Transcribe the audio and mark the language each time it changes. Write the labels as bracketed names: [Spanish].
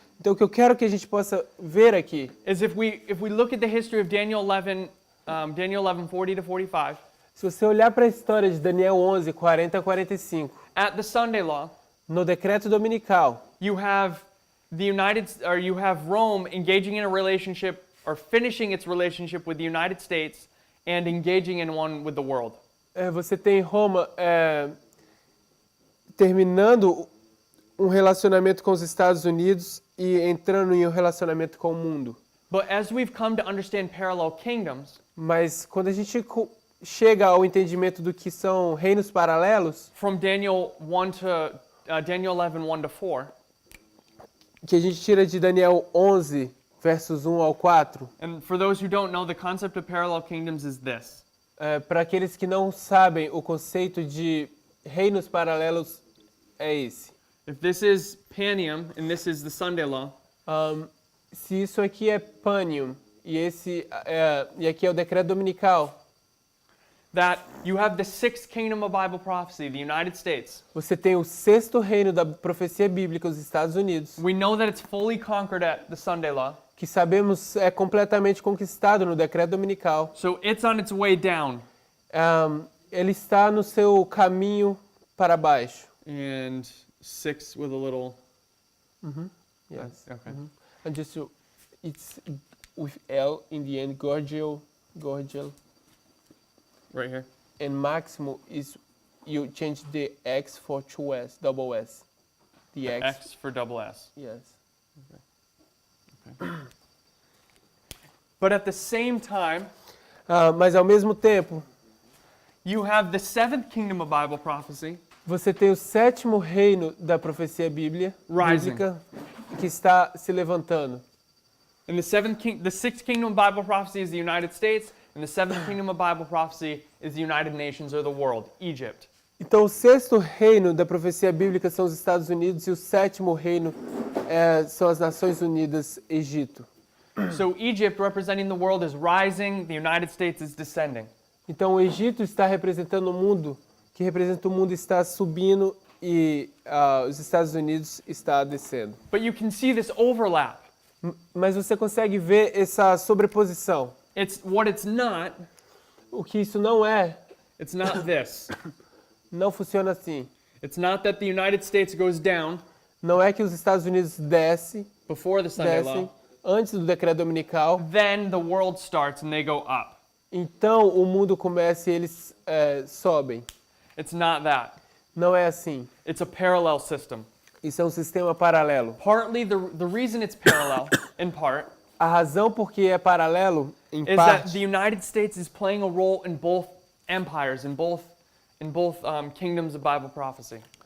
[Portuguese] Então o que eu quero que a gente possa ver aqui, [English] is if we look at the history of Daniel 11, Daniel 11:40 to 45, [Portuguese] se você olhar para a história de Daniel 11, 40 a 45, [English] at the Sunday law, [Portuguese] no decreto dominical, [English] you have you have Rome engaging in a relationship or finishing its relationship with the United States and engaging in one with the world. [Portuguese] Você tem Roma terminando um relacionamento com os Estados Unidos e entrando em um relacionamento com o mundo. [English] But as we've come to understand parallel kingdoms, [Portuguese] Mas quando a gente chega ao entendimento do que são reinos paralelos, [English] from Daniel 11, 1 to 4, [Portuguese] que a gente tira de Daniel 11, versos 1 ao 4, [English] and for those who don't know, the concept of parallel kingdoms is this. [Portuguese] para aqueles que não sabem, o conceito de reinos paralelos é esse. [English] If this is Panium and this is the Sunday law, [Portuguese] Se isso aqui é Panium e aqui é o decreto dominical, [English] that you have the sixth kingdom of Bible prophecy, the United States. [Portuguese] você tem o sexto reino da profecia bíblica, os Estados Unidos, [English] We know that it's fully conquered at the Sunday law, [Portuguese] que sabemos é completamente conquistado no decreto dominical. [English] so it's on its way down. [Portuguese] Ele está no seu caminho para baixo. [English] And 6 with a little. Yes. Okay. And just it's with L in the end, Gorgio, Right here. and Maximo is you change the X for two S, double S. The X. X for double S. Yes. But at the same time, [Portuguese] Mas ao mesmo tempo, [English] you have the seventh kingdom of Bible prophecy [Portuguese] você tem o sétimo reino da profecia bíblica que está se levantando. [English] and the sixth kingdom of Bible prophecy is the United States, and the seventh kingdom of Bible prophecy is the United Nations or the world, Egypt. [Portuguese] Então, o sexto reino da profecia bíblica são os Estados Unidos e o sétimo reino são as Nações Unidas, Egito. [English] So Egypt, representing the world, is rising, the United States is descending. [Portuguese] Então o Egito está representando o mundo, que representa o mundo está subindo e os Estados Unidos está descendo. [English] But you can see this overlap. [Portuguese] Mas você consegue ver essa sobreposição. [English] What it's not, [Portuguese] O que isso não é, [English] it's not this. [Portuguese] não funciona assim. [English] It's not that the United States goes down [Portuguese] Não é que os Estados Unidos descem [English] before the Sunday law, [Portuguese] antes do decreto dominical, [English] then the world starts and they go up. [Portuguese] então o mundo começa e eles sobem. [English] It's not that. [Portuguese] Não é assim. [English] It's a parallel system. [Portuguese] Isso é um sistema paralelo. [English] Partly, the reason it's parallel, in part, [Portuguese] A razão por que é paralelo, em [English] is that [Portuguese] parte, [English] the United States is playing a role in both empires, in both kingdoms of Bible prophecy.